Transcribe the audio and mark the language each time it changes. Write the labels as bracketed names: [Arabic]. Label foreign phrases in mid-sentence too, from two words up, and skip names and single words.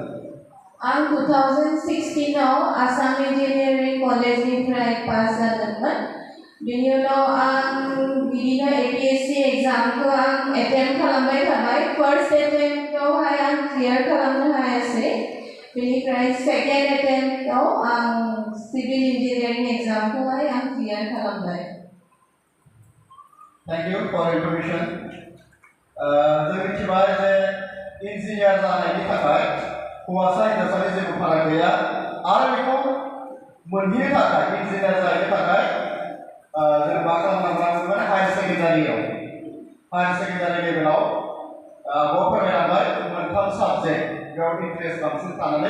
[Bodo] आं 2016 आव आसाम इन्जिनियारिं कलेजनिफ्राय पास जादोंमोन बिनि उनाव आं बिदिनो APSC एग्जामखौ आं एटेम्प्ट खालामबाय थाबाय फार्स्ट एटेम्प्टआवहाय आं क्लियार खालामनो हायासै बेनिफ्राय सेकेन्ड एटेम्प्टआव आं [English] civil engineering examखौहाय [Bodo] आं क्लियार खालामबाय [English] thank you for information [Bodo] जों मिथिबाय जे इन्जिनियार जानायनि थाखाय हौवासा हिनजावसानि जेबो फाराग गैया आरो बेखौ मोनहैनो थाखाय इन्जिनियार जाहैनो थाखाय जों मा खालामनांगोन हायार [English] secondary levelआव [Bodo] फोरमायलांबाय मोनथाम साबजेक्ट बेयाव इन्ट्रेस्ट बांसिन थानानै